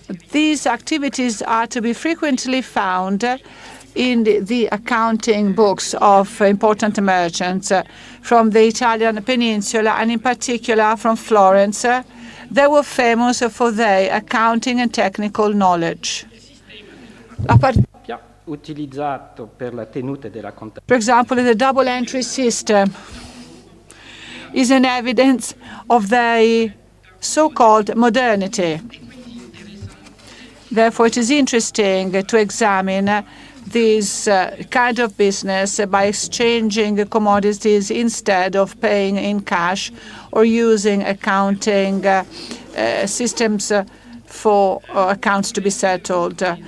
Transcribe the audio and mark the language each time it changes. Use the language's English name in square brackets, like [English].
[English] These activities are to be frequently found in the accounting books of important merchants from the Italian peninsula, and in particular from Florence. They were famous for their accounting and technical knowledge. [Italian] Utilizzato per la tenuta della contabilità. [English] For example, the double entry system is an evidence of their so-called modernity. Therefore, it is interesting to examine this kind of business by exchanging commodities instead of paying in cash or using accounting systems for accounts to be settled.